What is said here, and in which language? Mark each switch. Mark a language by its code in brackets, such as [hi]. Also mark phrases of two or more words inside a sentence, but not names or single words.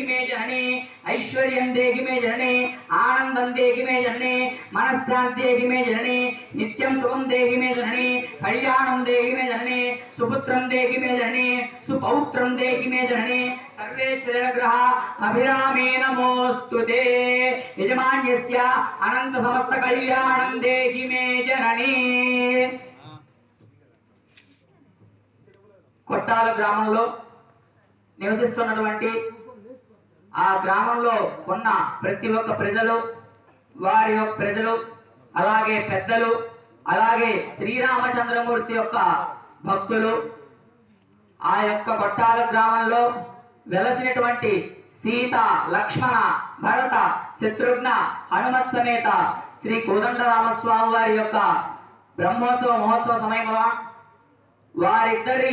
[sa] मे जननी ऐश्वर्यं देहि मे जननी आनंदं देहि मे जननी मनश्शान्ति देहि मे जननी नित्यं सुखं देहि मे जननी कल्याणं देहि मे जननी सुपुत्रं देहि मे जननी सुपौत्रं देहि मे जननी सर्वेश्वरी अनुग्रह अभिरामे नमोस्तुते यजमान्यस्य अनंत समस्त कल्याणं देहि मे जननी [te] కొట్టాల గ్రామంలో నివసిస్తున్నటువంటి ఆ గ్రామంలో ఉన్న ప్రతి ఒక్క ప్రజలు వారి యొక్క ప్రజలు అలాగే పెద్దలు అలాగే శ్రీరామచంద్రమూర్తి యొక్క భక్తులు ఆ యొక్క కొట్టాల గ్రామంలో వెలసినటువంటి సీత లక్ష్మణ భరత శత్రుఘ్న హనుమత్ సమేత శ్రీ కోదండరామస్వామి వారి యొక్క బ్రహ్మోత్సవ మహోత్సవ సమయంలో వారిద్దరి